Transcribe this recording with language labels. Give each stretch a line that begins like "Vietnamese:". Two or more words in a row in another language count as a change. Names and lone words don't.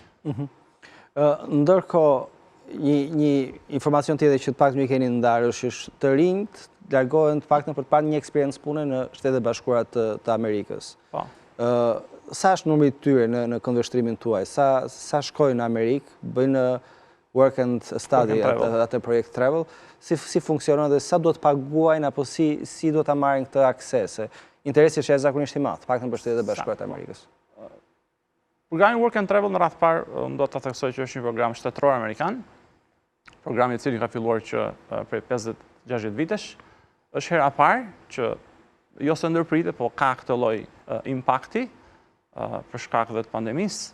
Albanian: Ndërkohë, një informacion tjetër që të paktën ju keni ndarë është të rinjt largohen të paktën për të parë një eksperiencë pune në Shtetet Bashkuara të Amerikës. Po. Sa është numri i tyre në këndvështrimin tuaj? Sa shkojnë në Amerikë, bëjnë
English: work and study
Albanian: atë projekt travel, si funksionon dhe sa duhet paguajnë apo si duhet ta marrin këtë akses? Interesi është jashtëzakonisht i madh, paktën për Shtetet Bashkuara të Amerikës. Programi Work and Travel në radhë parë do ta theksoj që është një program shtetëror amerikan, programi i cili ka filluar që prej 50-60 vitesh, është hera parë që jo se ndërpritet, po ka këtë lloj impakti për shkak dhe të pandemisë.